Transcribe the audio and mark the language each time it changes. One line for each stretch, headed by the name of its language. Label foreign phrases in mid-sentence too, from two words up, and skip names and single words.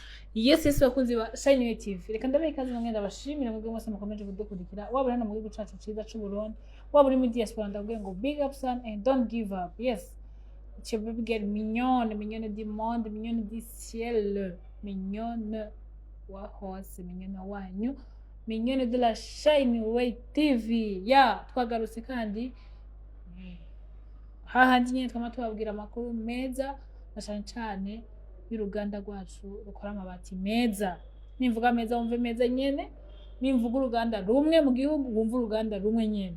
Rundi: Yes bakunzi ba Shine TV reka ndabaye ikaze namwe ndabashimira mwebwe mwese mukomeje kudukurikira waba hano mu gihugu cacu ciza c'u Burundi waba uri mu diaspora ndavuga ngo
English: big up son and don't give up. Yes, it's your baby girl
French: mignonne du monde, mignonne du ciel,
Rundi: mignonne wa hose, mignonne wanyu,
French: mignonne de la Shine TV.
Rundi: Ya twagarutse kandi hahandi nyene twama tubabwira amakuru meza na cane y'uruganda rwacu rukora amabati meza. Nimvuga meza wumve meza nyene, nimvuga uruganda rumwe mu gihugu wumva uruganda rumwe nyene.